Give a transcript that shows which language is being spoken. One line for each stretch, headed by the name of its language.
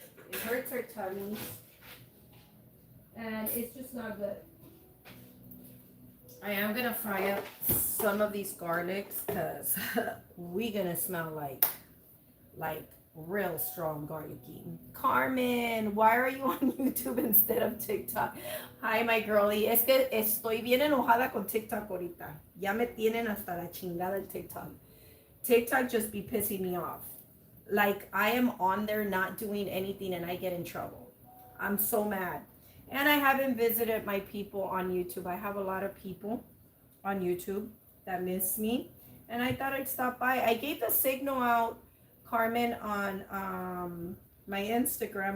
English: It hurts our tummies and it's just not good. I am gonna fry up some of these garlics because we're gonna smell like real strong garlicky. Carmen, why are you on YouTube instead of TikTok? Hi, my girlie.
Spanish: Es que estoy bien enojada con TikTok ahorita. Ya me tienen hasta la chingada el TikTok.
English: TikTok just be pissing me off. Like, I am on there not doing anything and I get in trouble. I'm so mad. And I haven't visited my people on YouTube. I have a lot of people on YouTube that miss me. And I thought I'd stop by. I gave the signal out, Carmen, on my Instagram.